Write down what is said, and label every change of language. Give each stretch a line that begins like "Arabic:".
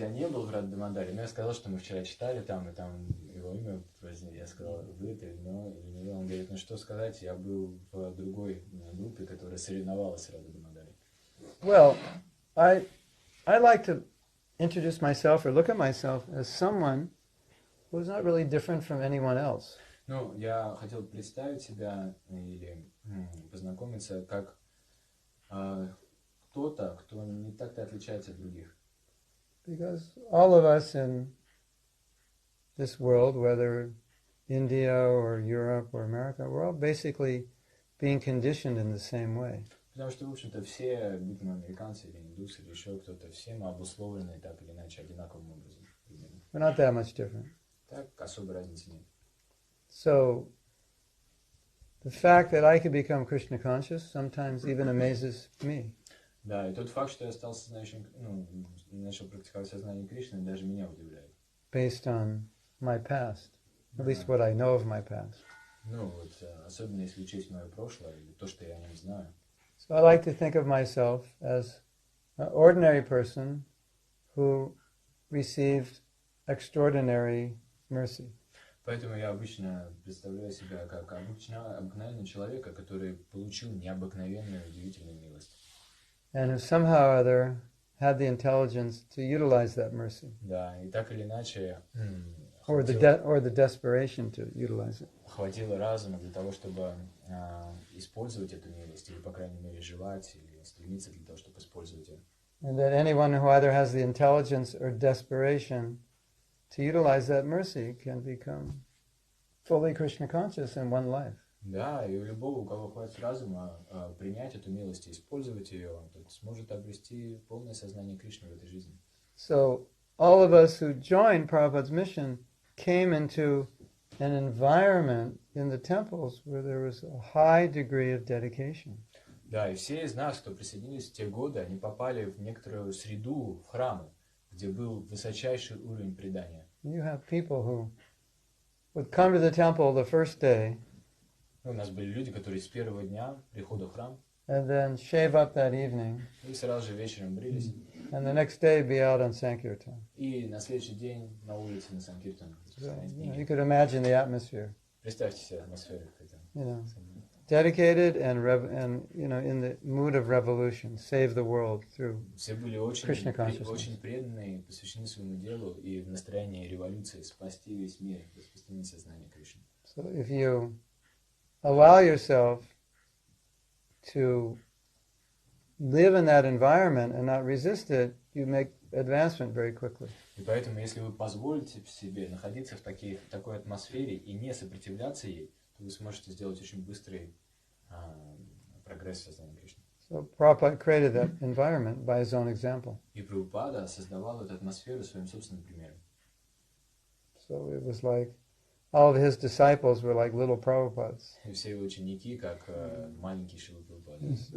Russian: Я не был в Радха Дамодаре, но я сказал, что мы вчера читали там, и там его имя произнесли. Я сказал, вы это, но или не вы. Он говорит, ну что сказать, я был в другой группе, которая соревновалась в Радха Дамодаре.
English: Well, I like to introduce myself or look at myself as someone who's not really different from anyone else.
Russian: Ну, я хотел представить себя или познакомиться как кто-то, кто не так-то отличается от других.
English: Because all of us in this world, whether India or Europe or America, we're all basically being conditioned in the same way.
Russian: Потому что, в общем-то, все, будь мы американцы или индусы, или еще кто-то, все мы обусловлены так или иначе одинаковым образом.
English: We're not that much different.
Russian: Так особой разницы нет.
English: So, the fact that I could become Krishna conscious sometimes even amazes me.
Russian: Да, и тот факт, что я стал сознающим, начал практиковать сознание Кришны, даже меня удивляет.
English: Based on my past, at least what I know of my past.
Russian: Ну вот, особенно если учесть мое прошлое, или то, что я о нем знаю.
English: So I like to think of myself as an ordinary person who received extraordinary mercy.
Russian: Поэтому я обычно представляю себя как обыкновенного человека, который получил необыкновенную, удивительную милость.
English: And who somehow or other had the intelligence to utilize that mercy.
Russian: Да, и так или иначе
English: Or the desperation to utilize it.
Russian: Хватило разума для того, чтобы использовать эту милость, или, по крайней мере, желать, или стремиться для того, чтобы использовать ее.
English: And that anyone who either has the intelligence or desperation to utilize that mercy can become fully Krishna conscious in one life.
Russian: Да, и у любого, у кого хватит разума принять эту милость и использовать ее, тот сможет обрести полное сознание Кришны в этой жизни.
English: So all of us who joined Prabhupada's mission came into an environment in the temples where there was a high degree of dedication.
Russian: Да, и все из нас, кто присоединились в те годы, они попали в некоторую среду, в храмы, где был высочайший уровень предания.
English: You have people who would come to the temple the first day.
Russian: У нас были люди, которые с первого дня прихода в храм
English: And then shave up that evening.
Russian: и сразу же вечером брились.
English: And the next day be out on Sankirtan.
Russian: И на следующий день на улице на Санкиртан.
English: So, you could imagine the atmosphere.
Russian: Представьте себе атмосферу.
English: You know, dedicated and in the mood of revolution, save the world through
Russian: Все были
English: Krishna consciousness.
Russian: очень преданные, посвящены своему делу и в настроении революции спасти весь мир, распространить сознание Кришны.
English: So if you allow yourself to live in that environment and not resist it, you make advancement very quickly.
Russian: И поэтому, если вы позволите себе находиться в такой атмосфере и не сопротивляться ей, то вы сможете сделать очень быстрый прогресс в сознании Кришны.
English: So Prabhupada created that environment by his own example.
Russian: И Прабхупада создавал эту атмосферу своим собственным примером.
English: So it was like all of his disciples were like little Prabhupads.
Russian: И все его ученики, как маленькие Шрила Прабхупады.